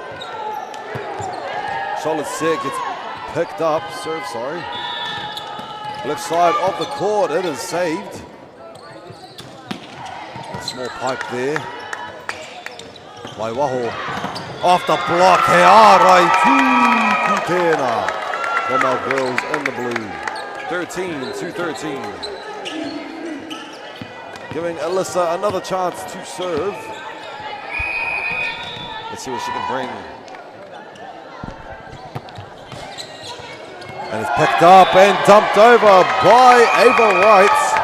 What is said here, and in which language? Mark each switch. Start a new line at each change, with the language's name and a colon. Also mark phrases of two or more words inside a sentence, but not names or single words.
English: Solid set, gets picked up, serve, sorry. Left side of the court, it is saved. Small pipe there. Waiwaho. Off the block.
Māori: He ārai tū tēnā.
English: From our girls in the blue. 13-13. Giving Alyssa another chance to serve. Let's see what she can bring. And it's picked up and dumped over by Ava Wright.